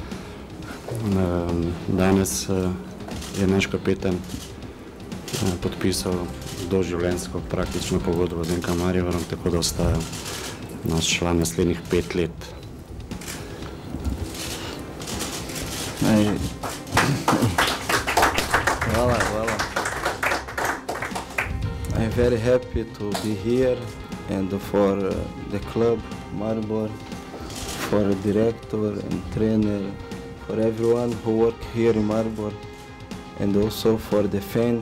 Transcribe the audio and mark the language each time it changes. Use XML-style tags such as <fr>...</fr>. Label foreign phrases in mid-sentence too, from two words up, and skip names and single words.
<sl>Danes je naš kapetan podpisal doživljenjsko praktično pogodbo z Inka Mariborom, tako da ostaja naš član naslednjih 5 let. Hvala.</sl> <en>I'm very happy to be here and for the club Maribor, for the director and trainer, for everyone who work here in Maribor, and also for the fans.</en>